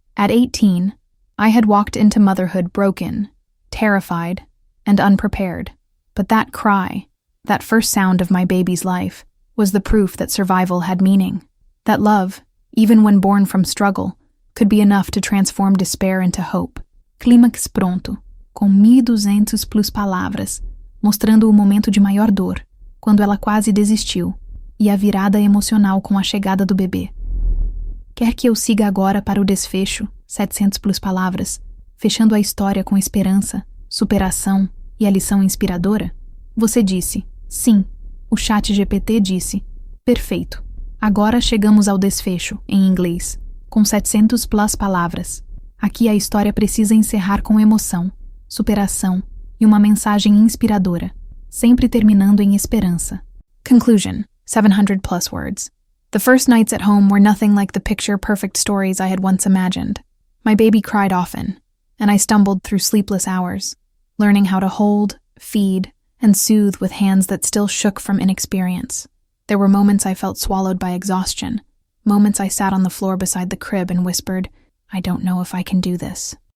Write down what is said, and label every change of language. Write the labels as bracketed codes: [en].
[en] At 18, I had walked into motherhood broken, terrified, and unprepared. But that cry, that first sound of my baby's life, was the proof that survival had meaning. That love, even when born from struggle, could be enough to transform despair into hope. [pt] Clímax pronto, com 1.200 plus palavras, mostrando o momento de maior dor, quando ela quase desistiu, e a virada emocional com a chegada do bebê. Quer que eu siga agora para o desfecho, 700 plus palavras, fechando a história com esperança, superação e a lição inspiradora? Você disse, sim. O chat GPT disse, perfeito. Agora chegamos ao desfecho, em inglês, com 700 plus palavras. Aqui a história precisa encerrar com emoção, superação e uma mensagem inspiradora, sempre terminando em esperança. [en] Conclusion, 700 plus words. The first nights at home were nothing like the picture-perfect stories I had once imagined. My baby cried often, and I stumbled through sleepless hours, learning how to hold, feed, and soothe with hands that still shook from inexperience. There were moments I felt swallowed by exhaustion, moments I sat on the floor beside the crib and whispered, I don't know if I can do this.